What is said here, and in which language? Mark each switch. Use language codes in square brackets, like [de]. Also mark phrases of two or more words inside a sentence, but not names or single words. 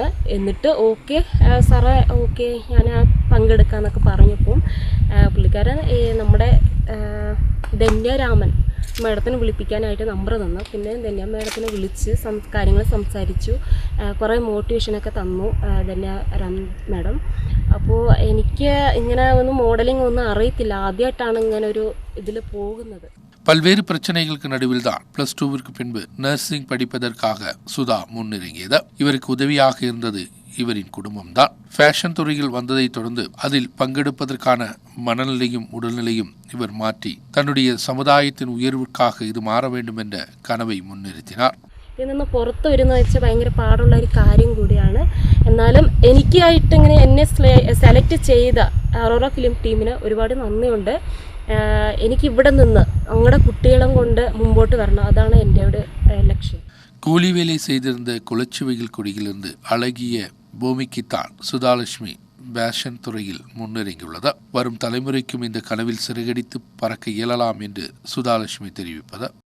[ml] എന്നിട്ട് ഓക്കെ സാറേ ഓക്കെ ഞാൻ പങ്കെടുക്കാമെന്നൊക്കെ പറഞ്ഞപ്പം പുള്ളിക്കാരൻ നമ്മുടെ ധന്യരാമൻ മേഡത്തിനെ വിളിപ്പിക്കാനായിട്ട് നമ്പർ തന്നു. പിന്നെ ധന്യ മേഡത്തിനെ വിളിച്ച് കാര്യങ്ങൾ സംസാരിച്ചു, കുറേ മോട്ടിവേഷനൊക്കെ തന്നു ധന്യ മേഡം. അപ്പോൾ എനിക്ക് ഇങ്ങനെ ഒന്നും മോഡലിംഗ് ഒന്നും അറിയത്തില്ല, ആദ്യമായിട്ടാണ് ഇങ്ങനെ ഒരു ഇതിൽ പോകുന്നത്. [ta] பல்வேறு பிரச்சனைகளுக்கு நடுவில் தான் +2விற்கு பின்பு நர்சிங் படிப்பதற்காக சுதா முன்னிறங்கியது. இவருக்கு உதவியாக இருந்தது இவரின் குடும்பம்தான். ஃபேஷன் துறையில் வந்ததை தொடர்ந்து அதில் பங்கெடுப்பதற்கான மனநிலையும் உடல்நிலையும் இவர் மாற்றி தன்னுடைய சமுதாயத்தின் உயர்வுக்காக இது மாற வேண்டும் என்ற கனவை முன்னிறுத்தினார். [ml] ഇതിൽ നിന്ന് പുറത്ത് വരുന്ന വെച്ചാൽ ഭയങ്കര പാടുള്ള ഒരു കാര്യം കൂടിയാണ്. എന്നാലും എനിക്കായിട്ട് ഇങ്ങനെ എന്നെ സെലക്ട് ചെയ്ത അറോറ ഫിലിം ടീമിന് ഒരുപാട് നന്ദിയുണ്ട്. എനിക്ക് ഇവിടെ നിന്ന് അങ്ങടെ കുട്ടികളും കൊണ്ട് മുമ്പോട്ട് വരണം, അതാണ് എൻ്റെ ഒരു ലക്ഷ്യം. [ta] கூலி வேலை செய்திருந்த குளச்சிவையில் குடியிலிருந்து அழகிய பூமிக்குத்தான் சுதாலட்சுமி பேஷன் துறையில் முன்னிறங்கியுள்ளது. வரும் தலைமுறைக்கும் இந்த கனவில் சிறகடித்து பறக்க இயலலாம் என்று சுதாலட்சுமி தெரிவிப்பது.